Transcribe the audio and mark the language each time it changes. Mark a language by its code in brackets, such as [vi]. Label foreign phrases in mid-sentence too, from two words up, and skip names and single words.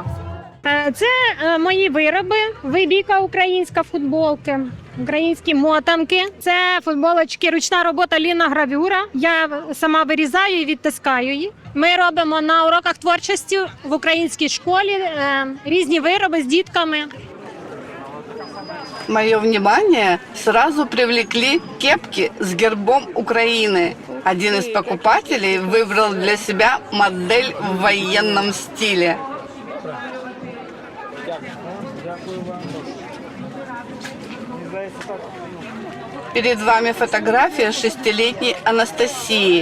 [uk] Це мої вироби, вибійка українська футболки, українські мотанки. Це футболочки, ручна робота Ліна Гравюра. Я сама вирізаю і відтискаю її. Ми робимо на уроках творчості в українській школі різні вироби з дітками. [ru] Мое внимание сразу привлекли кепки с гербом Украины. Один из покупателей выбрал для себя модель в военном стиле. Перед вами фотография 6-летней Анастасии.